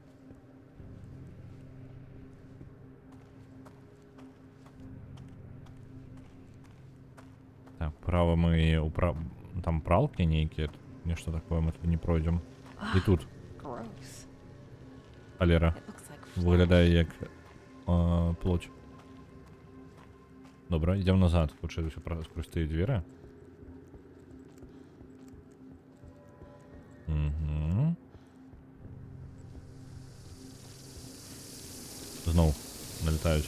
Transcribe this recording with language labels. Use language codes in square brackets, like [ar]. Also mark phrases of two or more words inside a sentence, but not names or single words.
[be] Так, права мы там пралкі нейкія, нешта такое, мы тут не пройдзем. І тут [en] Gross. [be] халера [en] It looks like [be] выглядае як плоть. Добра, ідзем назад, хутчэй ўсё скрозь тыя дзверы. Угу. Зноў налетаюць.